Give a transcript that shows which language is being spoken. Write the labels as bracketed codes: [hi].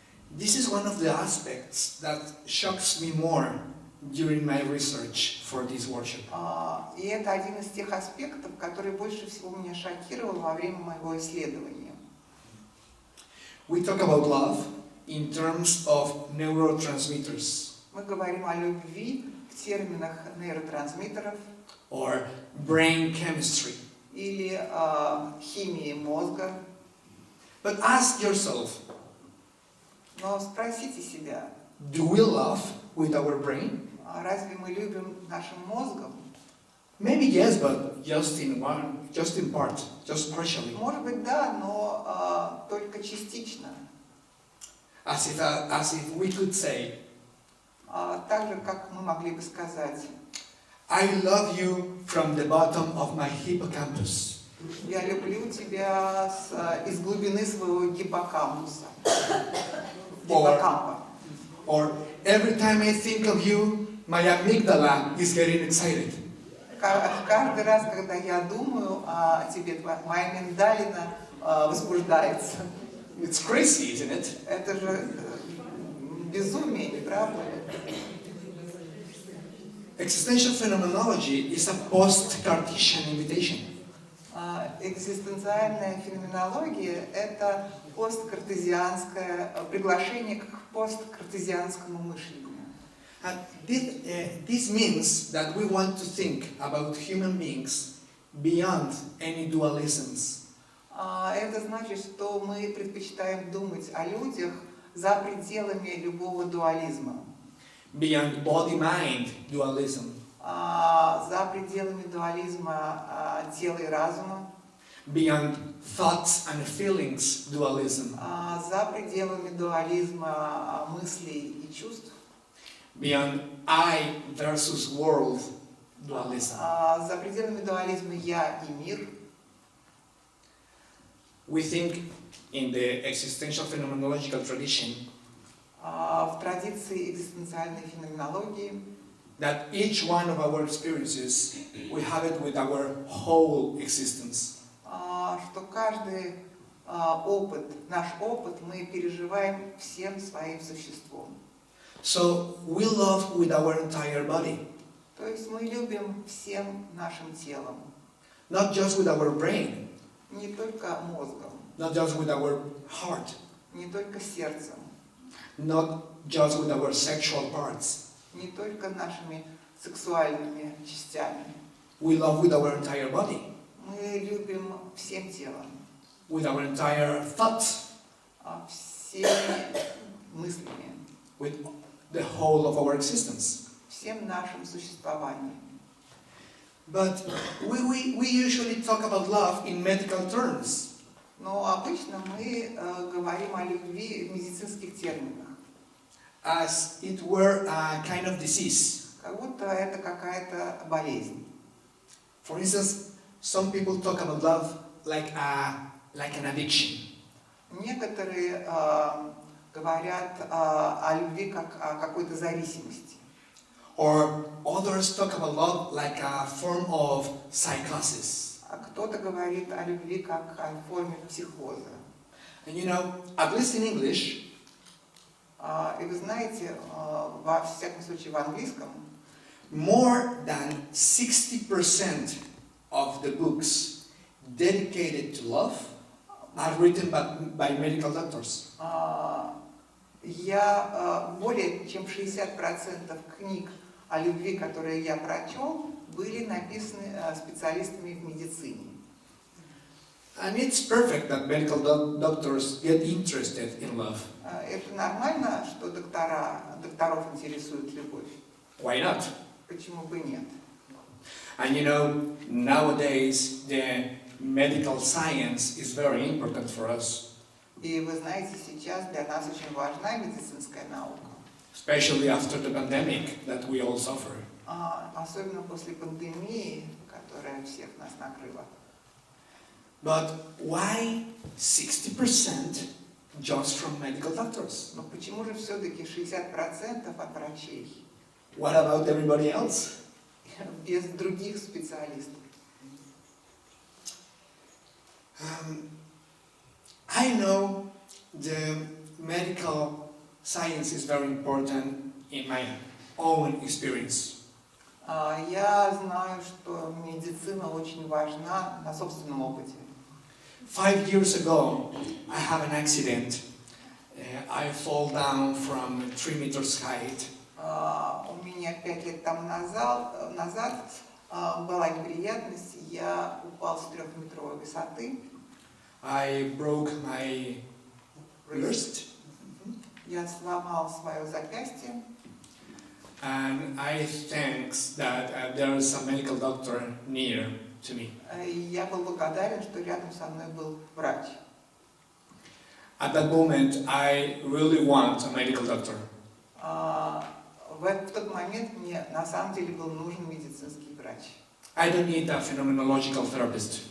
[en] This is one of the aspects that shocks me more during my research for this workshop. [ru] И это один из тех аспектов, который больше всего меня шокировал во время моего исследования. [en] We talk about love in terms of neurotransmitters. [ru] Мы говорим о любви в терминах нейротрансмиттеров [en] or brain chemistry. [ru] Или химии мозга. [en] But ask yourself, [ru] но спросите себя, [en] do we love with our brain? [ru] Разве мы любим нашим мозгом? [en] Maybe yes, but just in part, just partially. [ru] Может быть, да, но только частично. [en] As if we could say, [ru] Так же, как мы могли бы сказать, [en] I love you from the bottom of my hippocampus. [ru] я люблю тебя из глубины своего гиппокампуса. Гиппокампа. [en] Or every time I think of you, my amygdala is getting excited. [ru] Каждый раз, когда я думаю о тебе, моя миндалина возбуждается. [en] It's crazy, isn't it? [ru] Это же безумие, не правда ли? [en] Existential phenomenology is a post-Cartesian invitation. [ru] Экзистенциальная феноменология – это посткартезианское приглашение к посткартезианскому мышлению. [en] And this means that we want to think about human beings beyond any dualisms. [ru] Это значит, что мы предпочитаем думать о людях за пределами любого дуализма. [en] Beyond body-mind dualism. [ru] За пределами дуализма тела и разума. [en] Beyond thoughts and feelings dualism. [ru] За пределами дуализма мыслей и чувств. [en] Beyond I versus world dualism. [ru] За пределами дуализма я и мир. [en] We think in the existential phenomenological tradition [ru] В традиции экзистенциальной феноменологии [en] that each one of our experiences, we have it with our whole existence. [ru] Что каждый опыт, наш опыт, мы переживаем всем своим существом. [en] So we love with our entire body, [ru] То есть мы любим всем нашим телом, [en] not just with our brain, [ru] не только мозгом, [en] not just with our heart, [ru] не только сердцем, [en] not just with our sexual parts. [ru] не только нашими сексуальными частями. [en] We love with our entire body, [ru] Мы любим всем телом, [en] with our entire thoughts, [ru] всеми мыслями, [en] with the whole of our existence. [ru] всем нашим существованием. [en] But we usually talk about love in medical terms. [ru] Но обычно мы говорим о любви в медицинских терминах. [en] As it were a kind of disease. [ru] Как будто это какая-то болезнь. [en] For instance, some people talk about love like an addiction. [ru] Некоторые говорят о любви как о какой-то зависимости. [en] Or others talk about love like a form of psychosis. [ru] А кто-то говорит о любви как о форме психоза. [en] And you know, at least in English, [ru] И вы знаете, во всяком случае в английском, [en] more than 60% of the books dedicated to love are written by medical doctors. [ru] более чем 60% книг о любви, которые я прочел, были написаны специалистами в медицине. [en] And it's perfect that medical doctors get interested in love. [ru] Это нормально, что докторов интересует любовь. [en] Why not? [ru] Почему бы нет? [en] And you know, nowadays the medical science is very important for us. [ru] И вы знаете, сейчас для нас очень важна медицинская наука. [en] Especially after the pandemic that we all suffer. [ru] Особенно после пандемии, которая всех нас накрыла. [en] But why 60% just from medical doctors? [ru] Но почему же все-таки 60% от врачей? [en] What about everybody else? [ru] Без других специалистов. [en] I know the medical science is very important in my own experience. [ru] Я знаю, что медицина очень важна на собственном опыте. [en] 5 years ago, I had an accident. I fall down from 3 meters height. [ru] У меня 5 лет тому назад была неприятность, я упал с 3-метровой высоты. [en] I broke my wrist. [ru] Я сломал свое запястье. [en] And I think that there is a medical doctor near to me. [ru] Я был благодарен, что рядом со мной был врач. [en] At that moment, I really want a medical doctor. [ru] В тот момент мне на самом деле был нужен медицинский врач. [en] I don't need a phenomenological therapist.